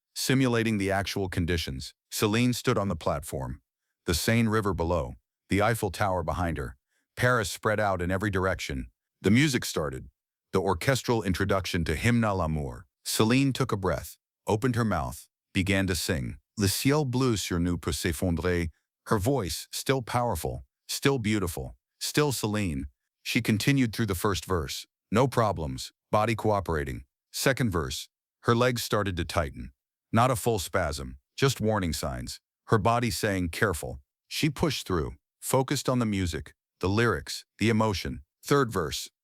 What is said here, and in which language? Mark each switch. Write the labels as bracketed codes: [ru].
[en] Simulating the actual conditions. Celine stood on the platform. The Seine River below. The Eiffel Tower behind her. Paris spread out in every direction. The music started. The orchestral introduction to Hymne à l'amour. Celine took a breath, opened her mouth, began to sing. [fr] Le ciel bleu sur nous peut s'effondrer. [en] Her voice, still powerful, still beautiful, still Celine. She continued through the first verse. No problems, body cooperating. Second verse. Her legs started to tighten. Not a full spasm, just warning signs. Her body saying, careful. She pushed through, focused on the music, the lyrics, the emotion. Third verse.